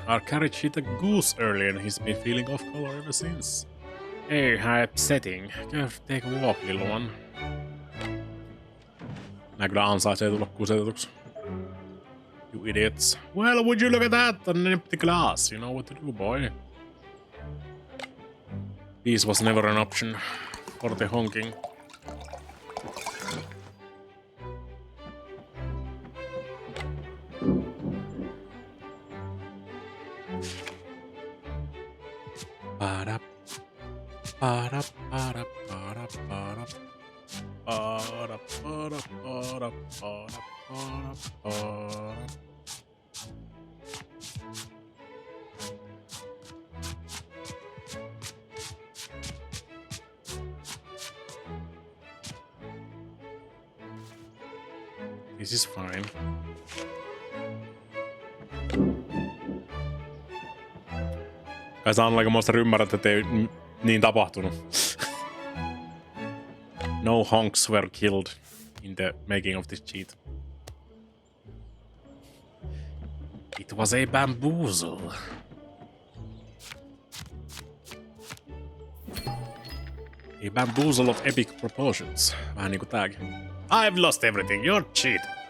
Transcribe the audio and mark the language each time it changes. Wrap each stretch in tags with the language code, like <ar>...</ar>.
<en>Our carriage hit a goose earlier and he's been feeling off color ever since. Hey, how upsetting. Go take a walk, little one.</en> <fi>Nää kyllä ansaitsee tulla kusetetuksi.</fi> <en>You idiots. Well, would you look at that? An empty glass. You know what to do, boy. This was never an option for the honking. Para, para, para, para, para. Para, para, para, para, para, para. This is fine.</en> <fi>Kai sä ainakaan ymmärrät, että ei niin tapahtunut.</fi> <en>No honks were killed in the making of this cheat. It was a bamboozle. A bamboozle of epic proportions.</en> <fi>Vähän niinku tääkin.</fi> <en>I've lost everything, you're cheat.</en>